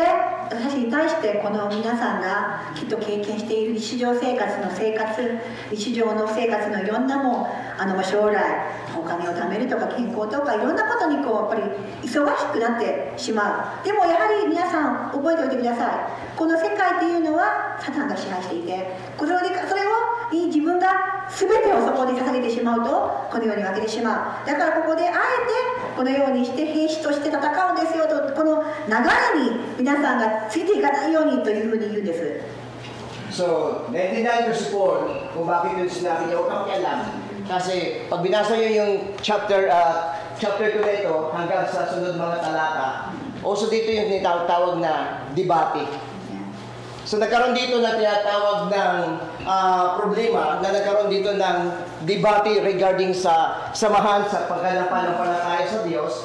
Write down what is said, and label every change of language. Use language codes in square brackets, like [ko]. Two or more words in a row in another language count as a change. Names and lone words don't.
[ja] そして私に対してこの皆さんがきっと経験している日常の生活のいろんな将来お金を貯めるとか健康とかいろんなことにやっぱり忙しくなってしまう。でもやはり皆さん覚えておいてください。この世界っていうのはサタンが支配していて、それを自分が全てをそこに捧げてしまうとこのように分けてしまう。だからここであえてこのようにして兵士として戦うんですよと、この流れに皆さんがついていかないようにというふうに言うんです。 [tl] So, 99 verse 4, kung bakit yun sinabi niya, huwag kang makialam. Kasi pag binasa niyo yung chapter 2 na ito hanggang sa sunod mga talata, also dito yung tinatawag na debate. So nagkaroon dito na tinatawag ng problema, na nagkaroon dito ng debate regarding sa samahan sa pagkanampalataya sa Diyos.